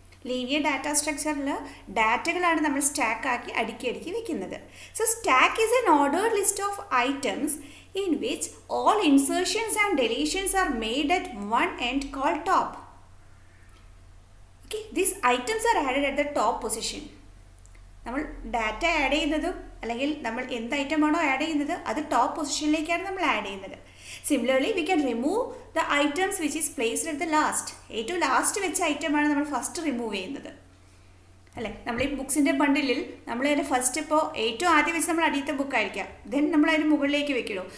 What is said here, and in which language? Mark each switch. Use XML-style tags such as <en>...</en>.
<ml>Linear data സ്ട്രക്ചറിൽ ഡാറ്റകളാണ് നമ്മൾ സ്റ്റാക്കാക്കി അടുക്കി വെക്കുന്നത്.</ml> <en>So stack is an ordered list of items in which all insertions and deletions are made at one end, called top. Okay, these items are added at the top position.</en> <ml>നമ്മൾ data add ചെയ്യുന്നതും അല്ലെങ്കിൽ നമ്മൾ എന്ത് ഐറ്റമാണോ add ചെയ്യുന്നത് അത് top പൊസിഷനിലേക്കാണ് നമ്മൾ add ചെയ്യുന്നത്.</ml> <en>Similarly we can remove the items which is placed at the last.</en> <ml>ഏറ്റവും ലാസ്റ്റ് വെച്ച ഐറ്റമാണ് നമ്മൾ ഫസ്റ്റ് റിമൂവ് ചെയ്യുന്നത്, അല്ലേ? നമ്മൾ ഈ ബുക്സിൻ്റെ ബണ്ടിലിൽ നമ്മൾ അതിൻ്റെ ഫസ്റ്റ് ഇപ്പോൾ ഏറ്റവും ആദ്യം വെച്ച് നമ്മൾ അടിയത്തെ ബുക്കായിരിക്കാം, ദെൻ നമ്മൾ അതിന് മുകളിലേക്ക് വെക്കണോ.</ml>